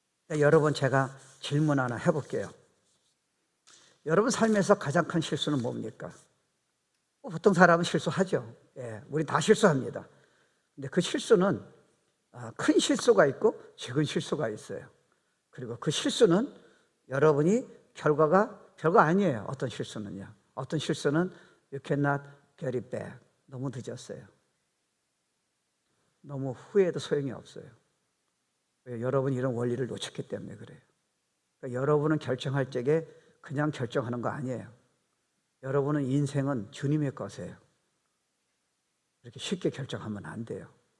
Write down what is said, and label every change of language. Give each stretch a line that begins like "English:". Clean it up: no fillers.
Korean: 여러분, 제가 질문 하나 해볼게요. 여러분 삶에서 가장 큰 실수는 뭡니까? 보통 사람은 실수하죠. 우리 다 실수합니다. 근데 그 실수는 큰 실수가 있고 작은 실수가 있어요. 그리고 그 실수는 여러분이 결과가 별거 아니에요. 어떤 실수는요. 어떤 실수는
English: you cannot get it back.
Korean: 너무 늦었어요. 너무 후회해도 소용이 없어요. 왜? 여러분이 이런 원리를 놓쳤기 때문에 그래요. 그러니까 여러분은 결정할 적에 그냥 결정하는 거 아니에요. 여러분은 인생은 주님의 것이에요. 이렇게 쉽게 결정하면 안 돼요.